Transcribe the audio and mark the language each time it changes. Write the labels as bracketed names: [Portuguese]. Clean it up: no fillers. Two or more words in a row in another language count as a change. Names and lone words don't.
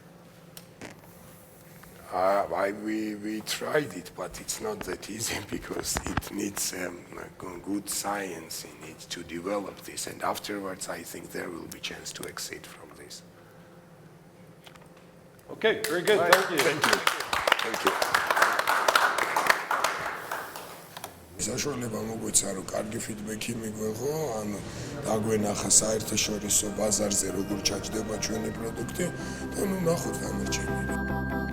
[English] We tried it, but it's not that easy, because it needs good science in it to develop this, and afterwards I think there will be chance to exit from this. Okay, very good. Thank you. Thank you. [Georgian] საშუალება მოგვეცა, რომ კარგი ფიდბექი მიგვეღო, ანუ დაგვენახა საერთაშორისო ბაზარზე როგორ ჩაჯდება ჩვენი პროდუქტი და ნახოთ გამარჯვებული.